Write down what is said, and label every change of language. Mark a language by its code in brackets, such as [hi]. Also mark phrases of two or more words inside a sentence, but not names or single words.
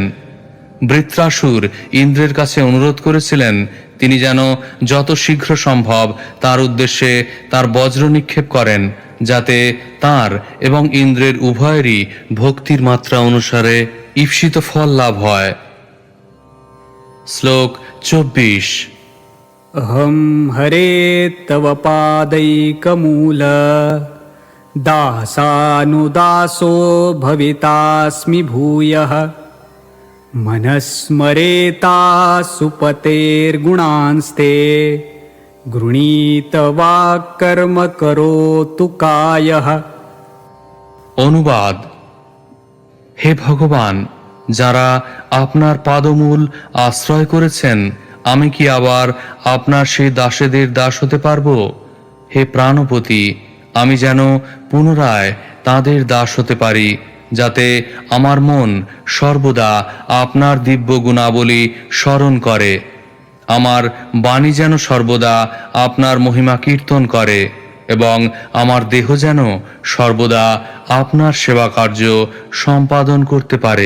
[bn] বৃত্রাসুর ইন্দ্রের কাছে অনুরোধ করেছিলেন তিনি যেন যত শীঘ্র সম্ভব তার উদ্দেশ্যে তার বজ্র নিক্ষেপ করেন, যাতে তার এবং ইন্দ্রের উভয়েরই ভক্তির মাত্রা অনুসারে ঈপ্সিত ফল লাভ হয়। শ্লোক 24। [sa] अहं हरे तव पादैकमूल दासानुदासो भवितास्मि भूयः मनस्मरेता सुपतेर्गुणांस्ते गृणीत वाक्कर्म करोतु कायः। [bn] অনুবাদ: হে ভগবান, যারা আপনার পাদমূল আশ্রয় করেছেন, আমি কি আবার আপনার সেই দাসেদের দাস হতে পারবো? হে প্রাণপতি, আমি যেন পুনরায় তাদের দাস হতে পারি, যাতে আমার মন সর্বদা আপনার দিব্য গুণাবলী স্মরণ করে, আমার বাণী যেন সর্বদা আপনার মহিমা কীর্তন করে এবং আমার দেহ যেন সর্বদা আপনার সেবা কার্য সম্পাদন করতে পারে।